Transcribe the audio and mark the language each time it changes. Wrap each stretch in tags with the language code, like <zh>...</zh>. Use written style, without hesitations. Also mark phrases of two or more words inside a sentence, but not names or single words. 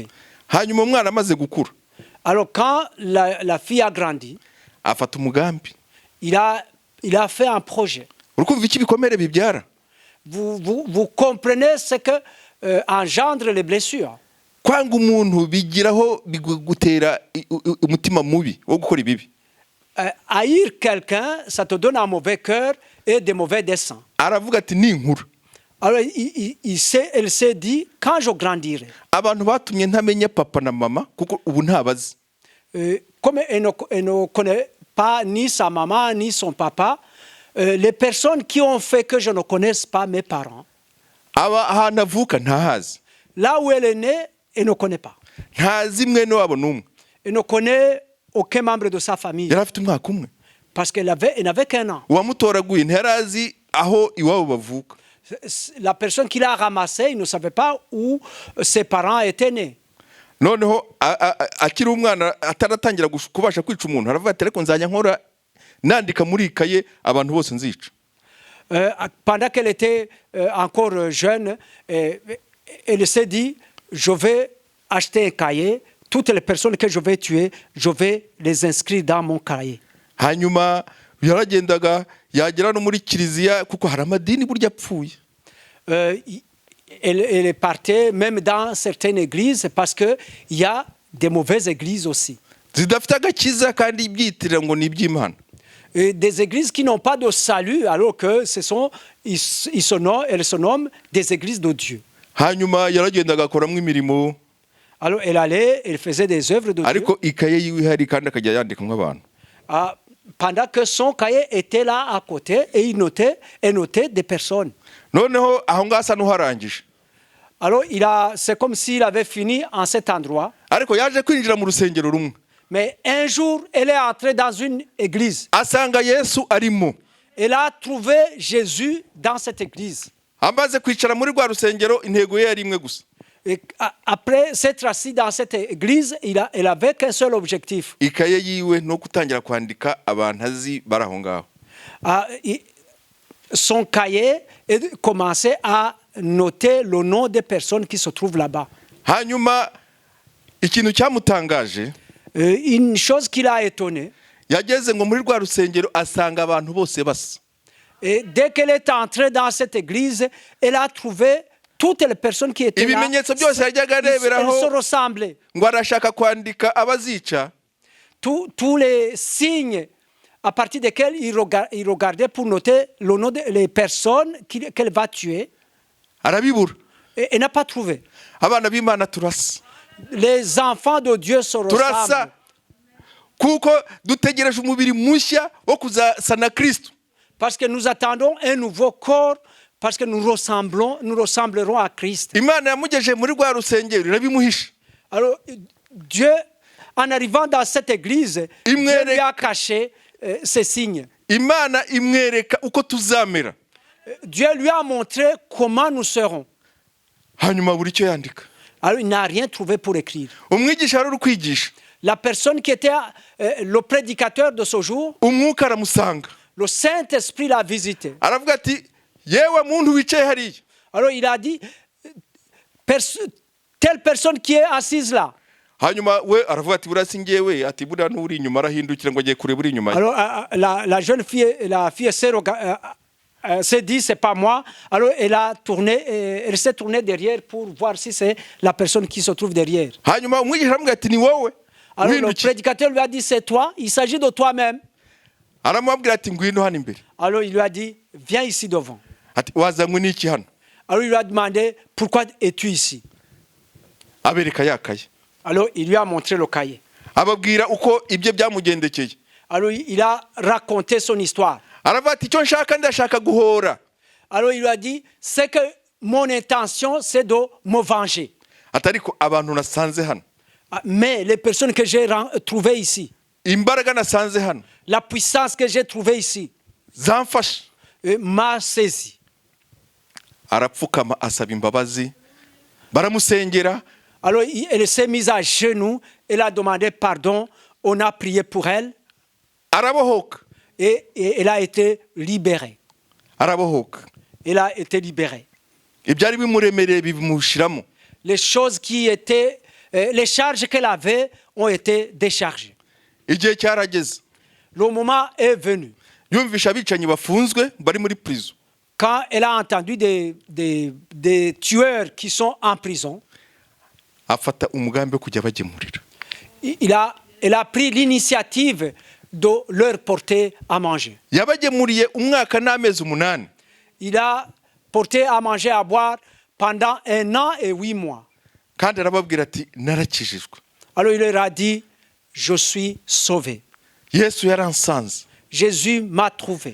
<rw>Hanyuma umwana amaze gukura,</rw> <fr>Alors quand la fille a grandi,</fr> <rw>afata umugambi.</rw> <fr>il a fait un projet.</fr> <rw>Urukumva iki bikomere bibyara?</rw> <fr>Vous comprenez ce que engendre les blessures.</fr> <rw>Kwanga umuntu bigiraho gutera umutima mubi wo gukora ibibi.</rw> <fr>Haïr quelqu'un, ça te donne un mauvais cœur et des mauvais desseins.</fr> <rw>Aravuga ati ni inkuru.</rw> <fr>Alors elle s'est dit, quand je grandirai,</fr> <rw>Abantu batumye ntamenya papa na mama kuko ubu ntabazi.</rw> <fr>comme elle ne connaît pas ni sa maman ni son papa, les personnes qui ont fait que je ne connaisse pas mes parents,</fr> <rw>Ahantu avuka ntahazi.</rw> <fr>là où elle est née, elle ne connaît pas.</fr> <rw>Ntazi mwene wabo n'umwe.</rw> <fr>Elle ne connaît aucun membre de sa famille</fr> <rw>Yari afite umwaka umwe.</rw> <fr>parce qu'elle n'avait qu'1 an.</fr> <rw>Uwamutoraguye ntiyarazi aho iwabo bavuka.</rw> <fr>La personne qui l'a ramassé, il ne savait pas où ses parents étaient nés.</fr> <rw>Noneho akiri umwana ataratangira kubasha kwica umuntu aravuga ati ariko nzajya nkora nandika muri ikaye abantu bose nzica.</rw> <fr>Pendant qu'elle était encore jeune, elle s'est dit, je vais acheter un cahier toutes les personnes que je vais tuer, je vais les inscrire dans mon cahier.</fr> <rw>hanyuma yaragendaga yagera no muri kiliziya kuko hari amadini burya apfuye.</rw> <fr>Elle partait même dans certaines églises parce qu'il y a des mauvaises églises aussi.</fr> <rw>zidafite agakiza kandi ibyitirira ngo ni iby'Imana.</rw> <fr>Et des églises qui n'ont pas de salut alors que elles se nomment des églises de Dieu.</fr> <rw>hanyuma yaragendaga akoramo imirimo</rw> <fr>Alors elle allait, elle faisait des œuvres de Dieu.</fr> <rw>ariko ikaye yiwe ihari kandi akajya yandikamo abantu.</rw> <fr>Pendant que son cahier était là à côté et il notait des personnes.</fr> <rw>noneho aho ngaho asa n'uharangije.</rw> <fr>Alors c'est comme s'il avait fini en cet endroit.</fr> <rw>ariko yaje kwinjira mu rusengero rumwe</rw> <fr>Mais un jour, elle est entrée dans une église.</fr> <rw>asanga Yesu arimo.</rw> <fr>Elle a trouvé Jésus dans cette église.</fr> <rw>amaze kwicara muri rwa rusengero intego ye yari imwe gusa.</rw> <fr>Et après s'être assis dans cette église, elle avait qu'un seul objectif.</fr> <rw>ikaye yiwe no gutangira kwandika abantu azi bari aho ngaho.</rw> <fr>Son cahier commençait à noter le nom des personnes qui se trouvent là-bas.</fr> <rw>hanyuma ikintu cyamutangaje,</rw> <fr>Une chose qui l'a étonné,</fr> <rw>yageze ngo muri rwa rusengero asanga abantu bose basa.</rw> <fr>et dès qu'elle est entrée dans cette église, elle a trouvé toutes les personnes qui étaient là.</fr> <rw>ibimenyetso byose yajyaga</rw> <fr>Elles se</fr> <rw>areberaho</rw> <fr>ressemblaient.</fr> <rw>ngo arashaka kwandika abazica,</rw> <fr>Tous les signes à partir desquels il regardait pour noter le nom des personnes qu'elle va tuer,</fr> <rw>arabibura.</rw> <fr>et elle n'a pas trouvé.</fr> <rw>abana b'Imana turasa</rw> <fr>Les enfants de Dieu se</fr> <rw>turasa</rw> <fr>ressemblent.</fr> <rw>kuko dutegereje umubiri mushya wo kuzasa na Kristo.</rw> <fr>Parce que nous attendons un nouveau corps, parce que nous ressemblerons à Christ.</fr> <rw>Imana yamugejeje muri rwa rusengero irabimuhisha.</rw> <fr>Alors, Dieu, en arrivant dans cette église, Dieu lui a caché ces signes.</fr> <rw>Imana imwereka uko tuzamera.</rw> <fr>Dieu lui a montré comment nous serons.</fr> <rw>hanyuma buri icyo yandika.</rw> <fr>Alors, il n'a rien trouvé pour écrire.</fr> <rw>umwigisha wari uri kwigisha,</rw> <fr>La personne qui était le prédicateur de ce jour,</fr> <rw>umwuka aramusanga</rw> <fr>le Saint-Esprit l'a visité.</fr> <rw>aravuga ati yewe muntu wicaye hariya.</rw> <fr>Alors, il a dit, telle personne qui est assise là.</fr> <rw>hanyuma we aravuga ati buriya si njyewe, ati buriya n'uri inyuma arahindukira ngo agiye kureba uri inyuma ye.</rw> <fr>Alors, la jeune fille, s'est dit, c'est pas moi. Alors, elle s'est tournée derrière pour voir si c'est la personne qui se trouve derrière.</fr> <rw>hanyuma umwigisha aramubwira ati ni wowe.</rw> <fr>Alors, le</fr> <rw>uhindukiye</rw> <fr>prédicateur lui a dit, c'est toi, il s'agit de toi-même.</fr> <rw>aramubwira ati ngwino hano imbere.</rw> <fr>Alors, il lui a dit, viens ici devant.</fr> <rw>ati wazanywe n'iki hano?</rw> <fr>Alors, il lui a demandé, pourquoi es-tu ici?</fr> <rw>abereka yakaye.</rw> <fr>Alors, il lui a montré le cahier.</fr> <rw>ababwira uko ibyo byamugendekeye.</rw> <fr>Alors, il a raconté son histoire.</fr> <rw>aravuga ati icyo nshaka ndashaka guhora.</rw> <fr>Alors, il lui a dit, c'est que mon intention, c'est de me venger.</fr> <rw>ati ariko abantu nasanze hano,</rw> <fr>Mais les personnes que j'ai trouvées ici,</fr> <rw>imbaraga nasanze hano</rw> <fr>la puissance que j'ai trouvée ici,</fr> <rw>zamfasha.</rw> <fr>m'a saisi.</fr> <rw>arapfukama asaba imbabazi, baramusengera.</rw> <fr>Alors, elle s'est mise à genoux, elle a demandé pardon, on a prié pour elle,</fr> <rw>arabohoka.</rw> <fr>et elle a été libérée.</fr> <rw>arabohoka.</rw> <fr>Elle a été libérée.</fr> <rw>ibyari bimuremereye bimushiramo.</rw> <fr>Les choses les charges qu'elle avait ont été déchargées.</fr> <rw>igihe cyarageze,</rw> <fr>Le moment est venu.</fr> <rw>yumvisha abicanyi bafunzwe bari muri prison.</rw> <fr>Quand elle a entendu des tueurs qui sont en prison,</fr> <rw>afata umugambi wo kujya bagemurira.</rw> <fr>elle a pris l'initiative de leur porter à manger.</fr> <rw>yabagemuriye umwaka n'amezi 8.</rw> <fr>Il a porté à manger, à boire pendant 1 an et 8 mois.</fr> <rw>kandi arababwira ati narakijijwe.</rw> <fr>Alors il leur a dit, je suis sauvé.</fr> <rw>Yesu yaransanze.</rw> <fr>Jésus m'a trouvé.</fr>